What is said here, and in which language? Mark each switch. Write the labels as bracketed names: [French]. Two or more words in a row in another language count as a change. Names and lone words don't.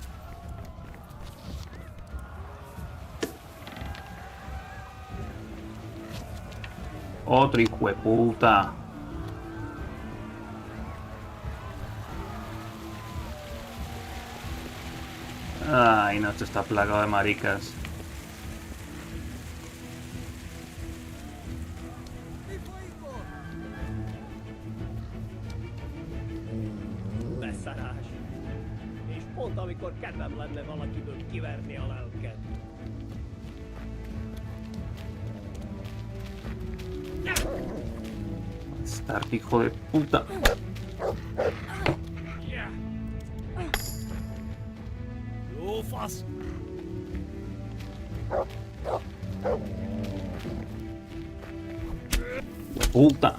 [Spanish] Otro hijo de puta. Ay, no, esto está plagado de maricas. [Hungarian] Beszarás. És pont amikor kedvem lenne valakiből kiverni a lelket. [Spanish] Estar hijo de puta. [Hungarian] Jó fasz! [Spanish] Puta.